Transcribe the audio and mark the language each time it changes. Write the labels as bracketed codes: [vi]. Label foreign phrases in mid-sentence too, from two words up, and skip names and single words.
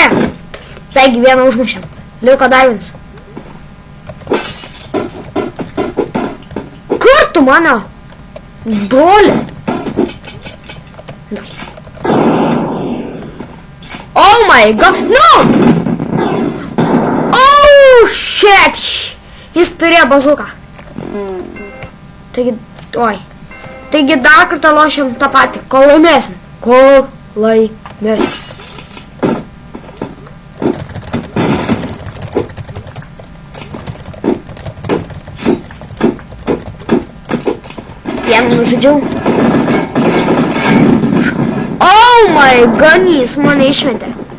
[lt] Taigi, vieną užmušėm. Liko dar vienas. Kur tu mano? Broli. [en] Oh my god, no! Oh shit! [lt] Jis turėjo bazuką. Taigi, oi. Taigi dar kartą lošiam tą patį, kol laimėsim. Kol laimėsim. Vieną nužudžiau. [en] Oh my god, [lt] jis mane išmetė.